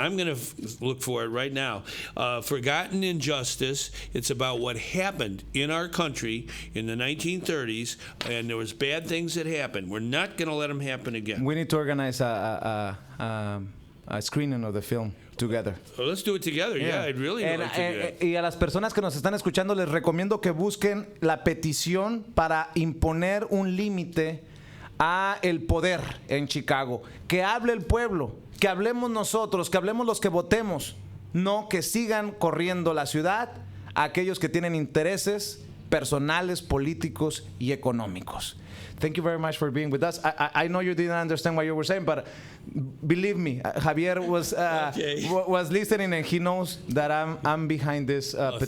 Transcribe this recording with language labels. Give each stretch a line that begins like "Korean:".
English: I'm going to look for it right now. Forgotten Injustice. It's about what happened in our country in the 1930s, and there was bad things that happened. We're not going to let them happen again. We need to organize a screening of the film together. Well, let's do it together. Yeah, I'd really like to do that.
Spanish: Y a las personas que nos están escuchando les recomiendo que busquen la petición para imponer un límite a el poder en Chicago. Que hable el pueblo, que hablemos nosotros, que hablemos los que votemos, no que sigan corriendo la ciudad aquellos que tienen intereses personales, políticos y económicos.
English: Thank you very much for being with us. I know you didn't understand what you were saying, but believe me, Javier was listening, and he knows that I'm behind this petition.